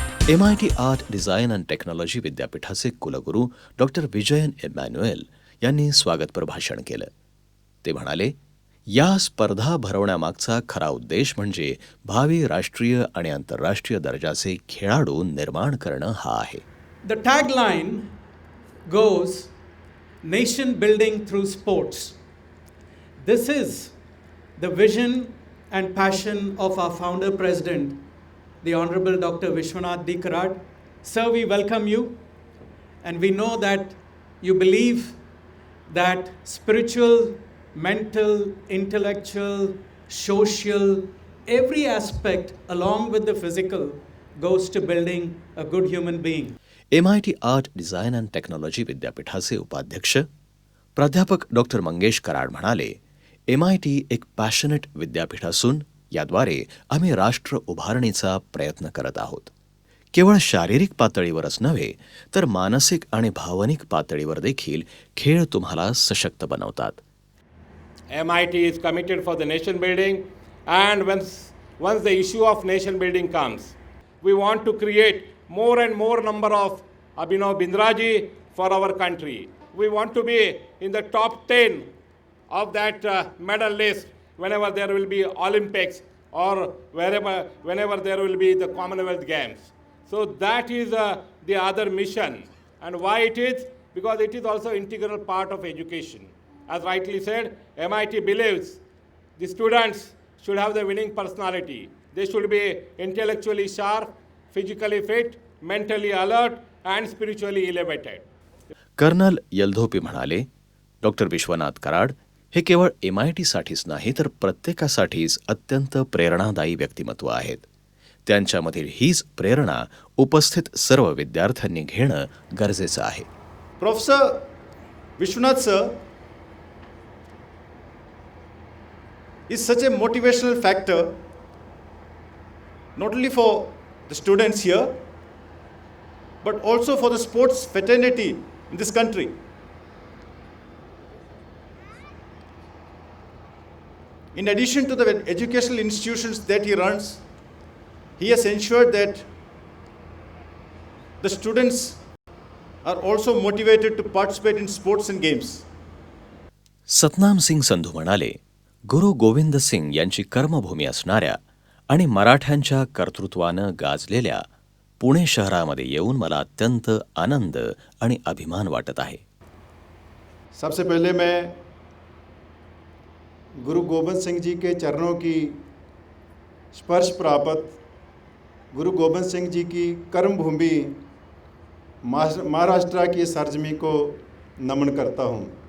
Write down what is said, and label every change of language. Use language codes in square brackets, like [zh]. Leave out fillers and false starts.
[mr] MIT art design and technology विद्यापीठाचे कुलगुरू doctor Vijayan Emmanuel यांनी स्वागतपर भाषण केलं. ते म्हणाले, या स्पर्धा भरवण्यामागचा खरा उद्देश म्हणजे भावी राष्ट्रीय आणि आंतरराष्ट्रीय दर्जाचे खेळाडू निर्माण करणं हा आहे. [en] The tagline goes, Nation building through sports. This is the vision and passion of our founder president, the Honorable Dr. Vishwanath D. Karad. Sir, we welcome you, and we know that you believe that spiritual, mental, intellectual, social, every aspect along with the physical goes to building a good human being. [mr] MIT art design and technology विद्यापीठाचे उपाध्यक्ष प्राध्यापक doctor Mangesh Karad म्हणाले, MIT एक passionate विद्यापीठ असून याद्वारे आम्ही राष्ट्र उभारणीचा प्रयत्न करत आहोत. केवळ शारीरिक पातळीवरच नव्हे तर मानसिक आणि भावनिक पातळीवर देखील खेळ तुम्हाला सशक्त बनवतात. [en] MIT is committed for the nation building, and once the issue of nation building comes, we want to create more and more number of Abhinav Bindraji for our country. We want to be in the top 10 of that medal list whenever there will be Olympics or whenever there will be the Commonwealth Games. So that is the other mission. And why it is? Because it is also integral part of education. As rightly said, MIT believes the students should have the winning personality. They should be intellectually sharp, physically fit, mentally alert, and spiritually elevated. [mr] Colonel यल्धोपी म्हणाले, doctor Vishwanath Karad हे केवळ MIT साठीच नाही तर प्रत्येकासाठीच अत्यंत प्रेरणादायी व्यक्तिमत्व आहेत. त्यांच्यामधील हीच प्रेरणा उपस्थित सर्व विद्यार्थ्यांनी घेणं गरजेचं आहे. [en] Professor Vishwanath sir is such a motivational factor not only for the students here but also for the sports fraternity in this country. In addition to the educational institutions that he runs, he has ensured that the students are also motivated to participate in sports and games. [mr] Satnam Singh Sandhu म्हणाले, गुरु गोविंद सिंग यांची कर्मभूमी असणाऱ्या आणि मराठ्यांच्या कर्तृत्वानं गाजलेल्या पुणे शहरामध्ये येऊन मला अत्यंत आनंद आणि अभिमान वाटत आहे. [hi] सबसे पहले मैं गुरु गोविंद सिंह जी के चरणों की स्पर्श प्राप्त गुरु गोविंद सिंह जी की कर्मभूमि महाराष्ट्र की सरजमी को नमन करता हूँ.